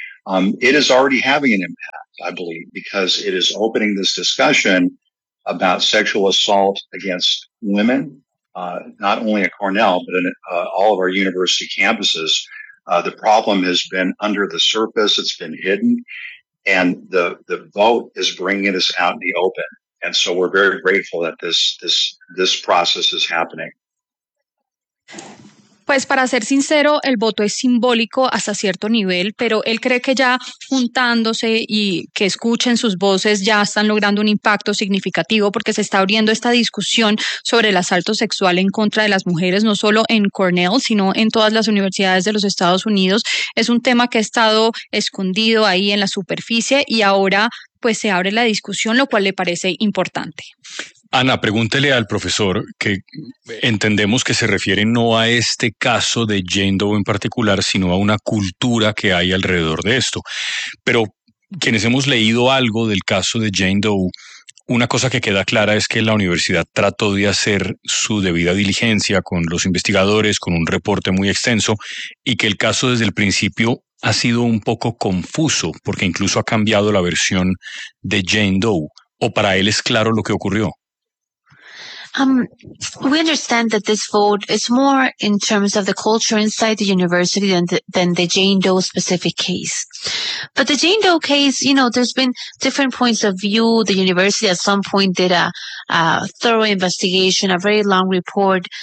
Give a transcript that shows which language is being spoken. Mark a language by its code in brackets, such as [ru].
[en] It is already having an impact, I believe, because it is opening this discussion about sexual assault against women, not only at Cornell, but in all of our university campuses. The problem has been under the surface. It's been hidden. And the vote is bringing this out in the open. And so we're very grateful that this process is happening. [es] Pues para ser sincero, el voto es simbólico hasta cierto nivel, pero él cree que ya juntándose y que escuchen sus voces ya están logrando un impacto significativo porque se está abriendo esta discusión sobre el asalto sexual en contra de las mujeres, no solo en Cornell, sino en todas las universidades de los Estados Unidos. Es un tema que ha estado escondido ahí en la superficie y ahora pues se abre la discusión, lo cual le parece importante. Ana, pregúntele al profesor, que entendemos que se refiere no a este caso de Jane Doe en particular, sino a una cultura que hay alrededor de esto. Pero quienes hemos leído algo del caso de Jane Doe, una cosa que queda clara es que la universidad trató de hacer su debida diligencia con los investigadores, con un reporte muy extenso, y que el caso desde el principio ha sido un poco confuso, porque incluso ha cambiado la versión de Jane Doe. ¿O para él es claro lo que ocurrió? [en] We understand that this vote is more in terms of the culture inside the university than the Jane Doe specific case. But the Jane Doe case, you know, there's been different points of view. The university at some point did a thorough investigation, a very long report.